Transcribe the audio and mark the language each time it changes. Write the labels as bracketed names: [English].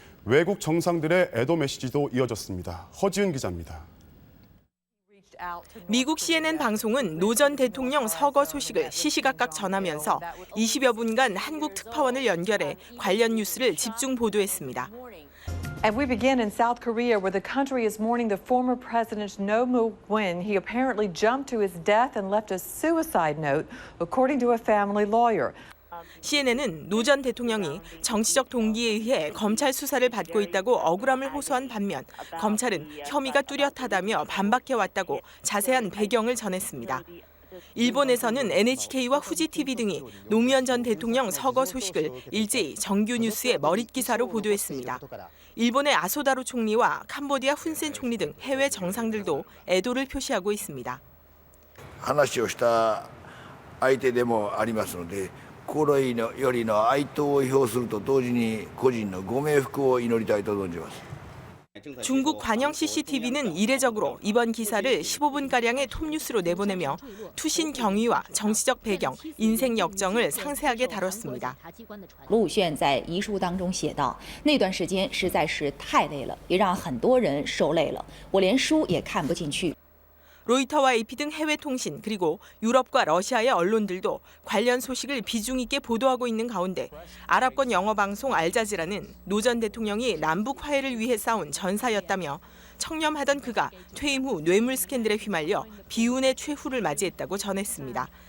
[Korean] 외국 정상들의 애도 메시지도 이어졌습니다. 허지은 기자입니다. 미국 CNN 방송은 노 전 대통령 서거 소식을 시시각각 전하면서 20여 분간 한국 특파원을 연결해 관련 뉴스를 집중 보도했습니다. [English] And we begin in South Korea, where the country is mourning the former president No Moo-gwin. He apparently jumped to his death and left a suicide note, according to a family lawyer. [Korean] CNN은 노 전 대통령이 정치적 동기에 의해 검찰 수사를 받고 있다고 억울함을 호소한 반면 검찰은 혐의가 뚜렷하다며 반박해왔다고 자세한 배경을 전했습니다. 일본에서는 NHK와 후지TV 등이 노무현 전 대통령 서거 소식을 일제히 정규 뉴스의 머릿 기사로 보도했습니다. 일본의 아소다로 총리와 캄보디아 훈센 총리 등 해외 정상들도 애도를 표시하고 있습니다. [Japanese] 話をした相手でもありますので、心よりの哀悼を表すると同時に個人のご冥福を祈りたいと存じます。 [Korean] 중국 관영 CCTV는 이례적으로 이번 기사를 15분가량의 톱뉴스로 내보내며 투신 경위와 정치적 배경, 인생 역정을 상세하게 다뤘습니다. [Chinese] 卢武铉在遗书当中写道，那段时间实在是太累了，也让很多人受累了，我连书也看不进去。 [Korean] 로이터와 AP 등 해외 통신 그리고 유럽과 러시아의 언론들도 관련 소식을 비중 있게 보도하고 있는 가운데 아랍권 영어 방송 알자지라는 노 전 대통령이 남북 화해를 위해 싸운 전사였다며 청렴하던 그가 퇴임 후 뇌물 스캔들에 휘말려 비운의 최후를 맞이했다고 전했습니다.